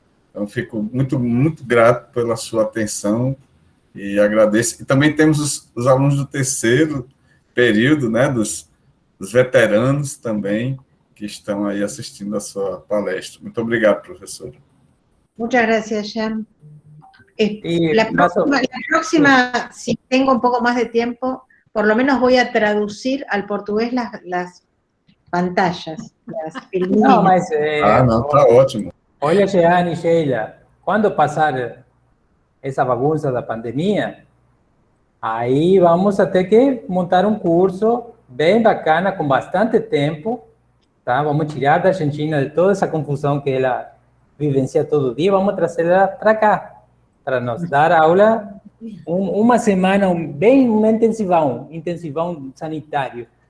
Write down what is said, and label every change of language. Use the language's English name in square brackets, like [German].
[Portuguese] Então, fico muito, muito grato pela sua atenção e agradeço. E também temos os alunos do terceiro período, né, dos veteranos também, que estão aí assistindo a sua palestra. Muito obrigado, professora. [Spanish] Muchas gracias, Jean. La próxima, si tengo un poco más de tiempo, por lo menos voy a traducir al portugués las pantallas, las filminhas. [Portuguese] Não, mas... não, tá ótimo. Olha, Jeane e Sheila, quando passar essa bagunça da pandemia, aí vamos ter que montar um curso bem bacana, com bastante tempo, tá? Vamos tirar da Argentina de toda essa confusão que ela vivencia todo dia, vamos trazê-la para cá, para nos dar aula uma semana, bem um intensivão sanitário.